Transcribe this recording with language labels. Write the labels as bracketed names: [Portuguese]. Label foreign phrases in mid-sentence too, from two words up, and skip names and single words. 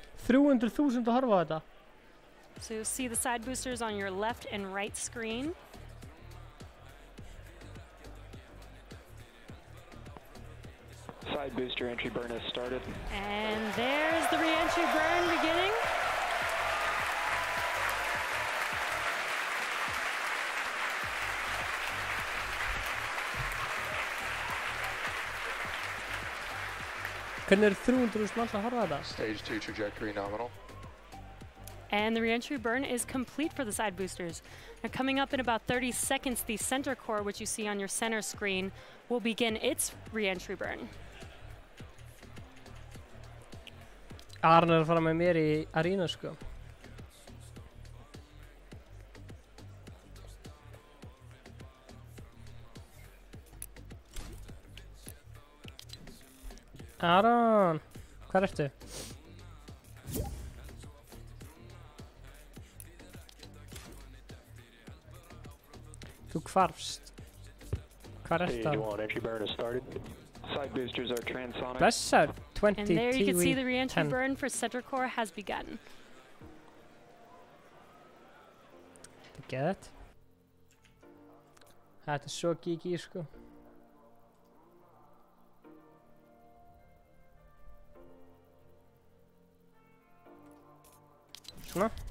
[Icelandic] 300.000 að horfa á þetta. [English] So you'll see the side boosters on your left and right screen. Side booster entry burn has started. And there's the re-entry burn beginning. [Icelandic] Hvernig 300.000 manns að horfa á þetta? [English] Stage 2 trajectory nominal. And the re-entry burn is complete for the side boosters. Now coming up in about 30 seconds, the center core, which you see on your center screen, will begin its re-entry burn. [Icelandic] Aron að fara með mér í arínu, sko. Aron, hvar ertu? Þú hvarfst. Hvar ertu? [English] Stage 1 entry burn has started. Side boosters are transonic. [Icelandic] Blessar, 20 [English] And there you can see the TV re-entry 10. burn for center core has begun. [Icelandic] Geðveikt. Þetta er svo geeky, sko. Svona.